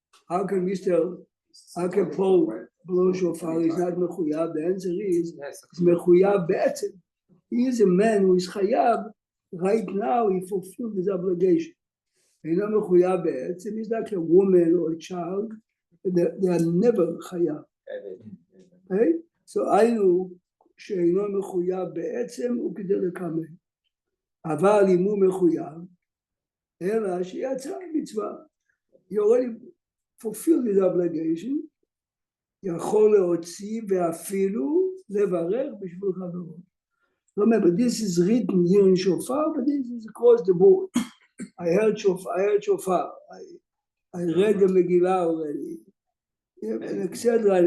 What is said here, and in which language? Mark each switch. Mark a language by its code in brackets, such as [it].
[en] How can Paul blow shofar? He's not מחויב. The answer is he's [he] מחויב בעצם. [en] He is a man who is chayav. Right now he fulfilled his obligation. [he] אינו מחויב בעצם [en] is like a woman or a child. They are never chayav. Right? [he] So היינו שאינו מחויב בעצם הוא כדלקמן. אבל אם הוא מחויב, אלא שיצא מצווה. [en] He already fulfilled his obligation. [he] יכול להוציא ואפילו לברך בשביל חברו. [en] Remember, this is written here in shofar, but this is across the board. I heard shofar. I read the Megillah already. And etc.